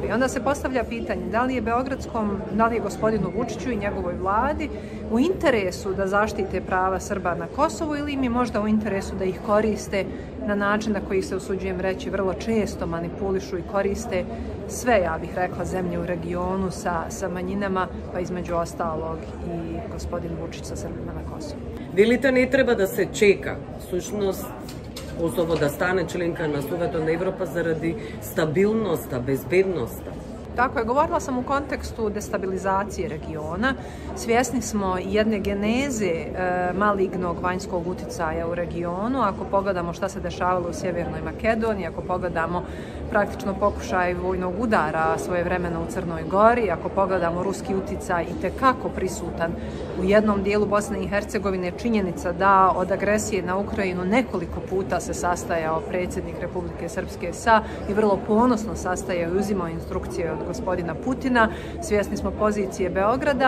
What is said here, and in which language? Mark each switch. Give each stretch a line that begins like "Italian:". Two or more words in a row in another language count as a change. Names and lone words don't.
Bosnian: I onda se postavlja pitanje da li je gospodinu Vučiću i njegovoj vladi u interesu da zaštite prava Srba na Kosovu ili im je možda u interesu da ih koriste na način na koji se, usuđujem reći, vrlo često manipulišu i koriste sve, ja bih rekla, zemlje u regionu sa manjinama, pa između ostalog i gospodin Vučić sa Srbima na Kosovu.
Macedonian: Велите не треба да се чека, всушност, Косово да стане членка на Советот на Европа заради стабилноста, безбедноста.
Bosnian: Tako je, govorila sam u kontekstu destabilizacije regiona. Svjesni smo jedne geneze malignog vanjskog uticaja u regionu. Ako pogledamo šta se dešavalo u Sjevernoj Makedoniji, ako pogledamo praktično pokušaj vojnog udara svojevremeno u Crnoj Gori, ako pogledamo ruski uticaj itekako prisutan u jednom dijelu Bosne i Hercegovine, činjenica da od agresije na Ukrajinu nekoliko puta se sastajao predsjednik Republike Srpske i vrlo ponosno sastajao i uzimao instrukcije od gospodina Putina, svjesni smo pozicije Beograda.